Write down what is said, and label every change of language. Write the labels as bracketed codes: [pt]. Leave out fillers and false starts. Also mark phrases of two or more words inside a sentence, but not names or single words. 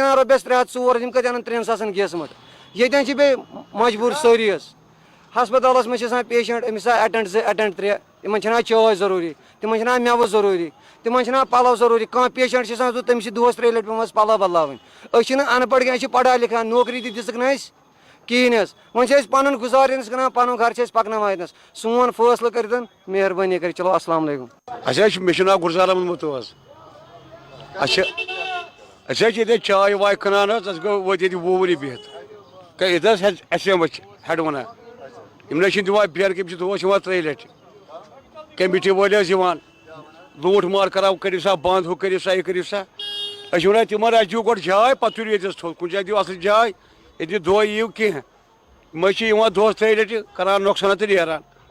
[ks] زینان رۄپیَس 300 400 یِم کَتہِ اَنان 3 ساسَن گیسہٕ مَٹ ییٚتٮ۪ن چھِ بیٚیہِ مجبوٗر سٲری حظ ہسپتالَس منٛز چھِ آسان پیشنٛٹ أمِس آسان اٮ۪ٹٮ۪نٛڈ 2 اٮ۪ٹٮ۪نٛڈ 3 تِمن چھِ چاے ضروٗری تِمن چھِ مٮ۪وٕ ضروٗری تِمن چھِ پَلو ضروٗری کانٛہہ پیشنٛٹ چھِ آسان تٔمِس چھِ دۄہَس 3 لَٹہِ پٮ۪وان پَلو بدلاوٕنۍ أسۍ چھِنہٕ اَن پَڑھ کینٛہہ أسۍ چھِ [ur] پَڑھا لِکھا [ks] نوکری تہِ دِژٕکھ نہٕ اَسہِ کِہیٖنۍ حظ وۄنۍ چھِ أسۍ پَنُن گُزارنَس کران پَنُن گرٕ چھِ أسۍ پَکناوان ییٚتنَس سون فٲصلہٕ کٔرِتھ مہربٲنی کٔرِتھ چلو [ar] السلام علیکُم [ks] اَسہِ حظ چھِ مےٚ چھُ ناو گُلزار احمد متوٗ حظ اَسہِ حظ چھِ ییٚتہِ چاے واے کٕنان حظ اَسہِ گوٚو وٲتۍ ییٚتہِ 20 ؤری بِہِتھ ییٚتہِ حظ اَسہِ وٕچھ ہٮ۪ڈ وَنان یِم نہ چھِنہٕ دِوان بیرٕ یِم چھِ دۄہَس یِوان 3 لَٹہِ کمیٹی وٲلۍ حظ یِوان لوٗٹھ مار کَران کٔرِو سا بنٛد ہُہ کٔرِو سا یہِ کٔرِو سا أسۍ چھِ وَنان تِمن اَسہِ دِیِو گۄڈٕ جاے پَتہٕ تُلِو ییٚتٮ۪س تھوٚد کُنہِ جایہِ دِیِو اَصٕل جاے ییٚتہِ دۄہ یِیِو کینٛہہ یِم حظ چھِ یِوان دۄہَس 3 لَٹہِ کَران نۄقصان تہٕ نیران